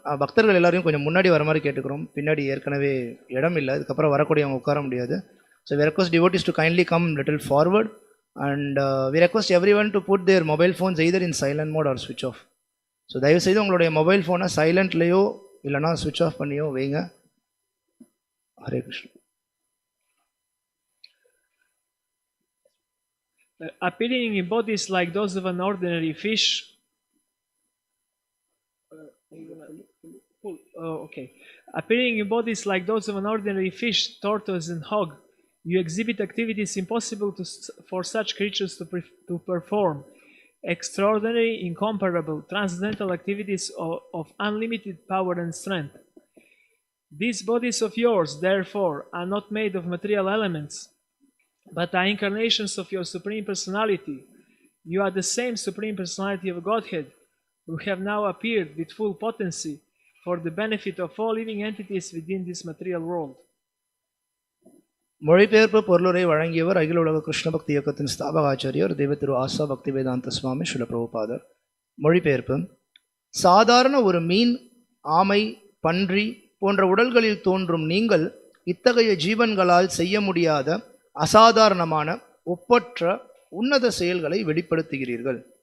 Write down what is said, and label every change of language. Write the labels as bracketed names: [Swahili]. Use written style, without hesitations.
[Tamil] பக்தர்கள் எல்லாரையும் கொஞ்சம் முன்னாடி வர மாதிரி கேட்டுக்கிறோம். பின்னாடி ஏற்கனவே இடம் இல்லை, அதுக்கப்புறம் வரக்கூடியவங்க உட்கார முடியாது. [English] So we request devotees to kindly come little forward and we request everyone to put their mobile phones either in silent mode or switch off. [Tamil] So தயவுசெய்து உங்களுடைய மொபைல் ஃபோனை சைலண்ட்லேயோ இல்லைனா ஸ்விட்ச் ஆஃப் பண்ணியோ வைங்க. Hare Krishna. [English] Appearing in bodies like those of an ordinary fish. Okay. Appearing in bodies like those of an ordinary fish, tortoise, and hog, you exhibit activities impossible for such creatures to perform. Extraordinary, incomparable, transcendental activities of unlimited power and strength. These bodies of yours, therefore, are not made of material elements, but are incarnations of your Supreme Personality. You are the same Supreme Personality of Godhead, who have now appeared with full potency for the benefit of all living entities within this material world. [Tamil] மொழிபெயர்ப்பு பொருளுரை வழங்கியவர் அகில உலக கிருஷ்ண பக்தி இயக்கத்தின் ஸ்தாபக ஆச்சாரியர் தெய்வ திரு ஆசா பக்திவேதாந்த சுவாமி ஸ்ரீல பிரபுபாதர். மொழிபெயர்ப்பு. சாதாரண ஒரு மீன், ஆமை, பன்றி போன்ற உடல்களில் தோன்றும் நீங்கள் இத்தகைய ஜீவன்களால் செய்ய முடியாத அசாதாரணமான ஒப்பற்ற உன்னத செயல்களை வெளிப்படுத்துகிறீர்கள்.